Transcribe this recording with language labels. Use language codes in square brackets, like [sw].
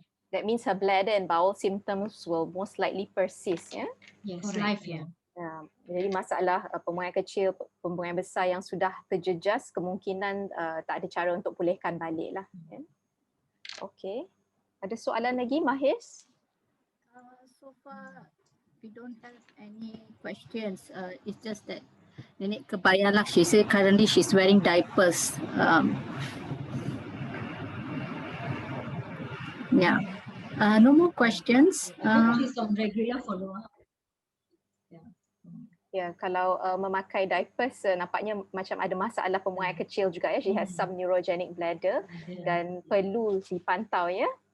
[en] That means her bladder and bowel symptoms will most likely persist, ya. Yes, Correct, lifelong. [ms] Jadi masalah pembuangan kecil, pembuangan besar yang sudah terjejas kemungkinan tak ada cara untuk pulihkan balik lah. Ya. Okay. Ada soalan lagi, Mahis? [en] So far, we don't have any questions. It's just that [ms] Nenek kebayalah, [en] she said currently she's wearing diapers. Yeah. No more questions. She's on regular follow-up. [ms] Ya, kalau memakai diapers nampaknya macam ada masalah pembuangan kecil juga ya. [en] She has some neurogenic bladder [ms] dan perlu dipantau ya.